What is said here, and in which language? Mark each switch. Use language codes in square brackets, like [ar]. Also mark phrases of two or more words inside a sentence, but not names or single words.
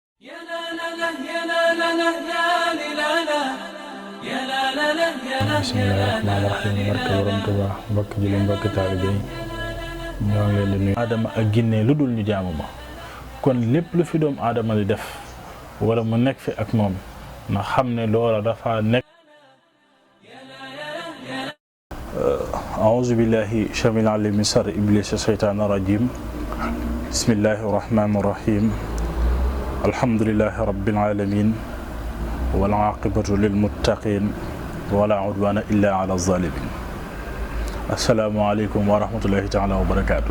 [ar] يا لا لا لا يا لا لا لا يا لا لا يا لا لا لا يا لا بسم الله الرحمن الرحيم [wo] barke borom Tuubaa mbokk julli mbokk taalibe yi ñoo ngi leen di nuyu aadama ak ginne lu dul ñu jaamu ma kon lépp lu fi doomu aadama di def wala mu nekk fi ak moom na xam ne loola dafa nekk [ar] أعوذ بالله السميع العليم من شر إبليس الشيطان الرجيم بسم الله الرحمن الرحيم الحمد لله رب العالمين والعاقبة للمتقين ولا عدوان إلا على الظالمين السلام عليكم ورحمة الله تعالى وبركاته.